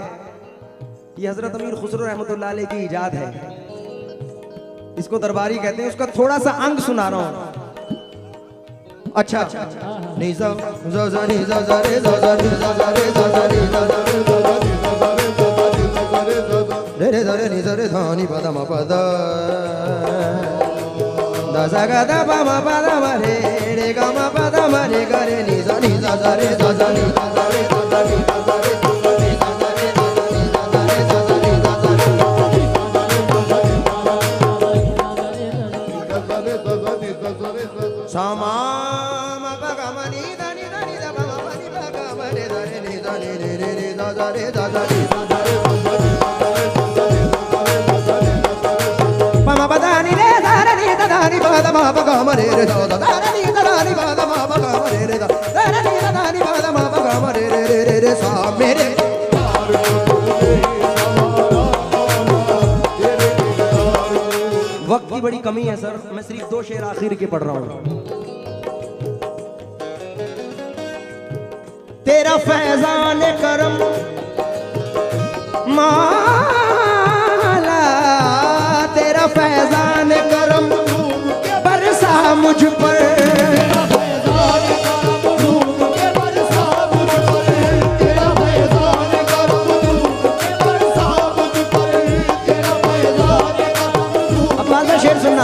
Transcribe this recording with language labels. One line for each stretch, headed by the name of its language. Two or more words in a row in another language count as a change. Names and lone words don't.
Hindi: ये हजरत अमीर खुसरो रहमतुल्लाह अलैह की इजाद है, इसको दरबारी कहते हैं। उसका थोड़ा सा अंग सुना रहा हूं। अच्छा नी सा सा नी सा सा रे सा सा नी सा सा रे सा सा नी सा सा रे सा सा नी सा सा रे सा सा नी रे सा रे नी सा रे धा नी प द म प द दा सा गा दा प म प द म रे रे ग म प द म रे ग रे नी सा सा रे सा सा नी सा सा रे सा सा नी सा सा रे सा सा नी सा सा रे सा सा नी सा सा रे सा सा नी सा सा रे सा मा म प ग म नी दा नी दा नी दा प म प नी प ग म रे दा रे नी दा नी रे रे रे दा दा रे दा दा नी सा सा रे सा सा नी सा सा रे सा सा नी सा सा रे सा सा नी सा सा रे प म प दा नी रे दा रे नी दा दा नी प द म प ग म रे रे दा दा रे नी दा दा नी प द म प ग म रे रे दा दा रे नी दा दा नी प द म प ग म रे रे रे रे रे सा मेरे वक्त की बड़ी कमी है सर, मैं सिर्फ 2 शेर आखिर के पढ़ रहा हूं। तेरा फैजान करम माला, तेरा फैजान करम बरसा मुझ पर, शेर सुनना।